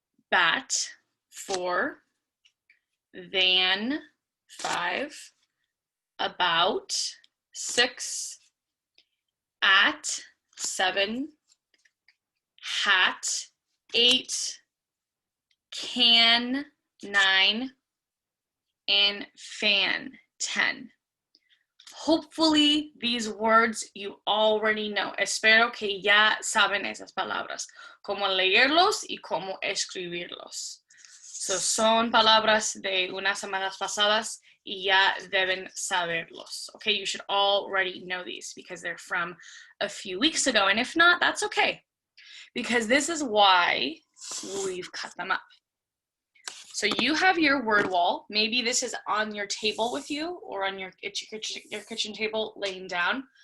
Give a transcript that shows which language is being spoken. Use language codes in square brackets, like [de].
[en] bat, 4, than, 5, about, 6, at, 7, hat, 8, can, 9, and fan, 10. Hopefully these words you already know. [es] Espero que ya saben esas palabras, cómo leerlos y cómo escribirlos. So son palabras de unas semanas pasadas y ya deben saberlos. [en] Okay, you should already know these because they're from a few weeks ago. And if not, that's okay, because this is why we've cut them up. So you have your word wall. Maybe this is on your table with you, or on your kitchen table laying down.